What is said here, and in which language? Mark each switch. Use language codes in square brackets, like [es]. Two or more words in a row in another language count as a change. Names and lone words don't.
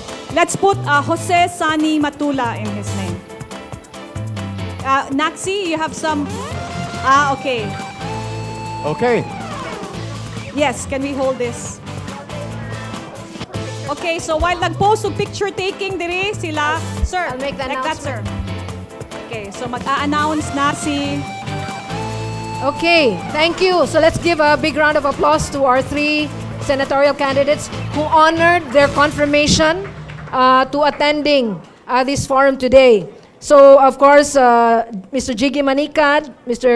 [en] Let's put Jose Sani Matula in his name. Naxi, you have some... okay. okay. Yes, can we hold this? Okay, so while nag-post of picture taking [hil] diri sila, [en] sir, I'll make the like that, sir. announcement. [hil] Okay, so mag-a-announce na si... [en] Okay, thank you. So let's give a big round of applause to our three senatorial candidates who honored their confirmation to attending this forum today. So, of course, Mr. Jiggy Manicad, Mr.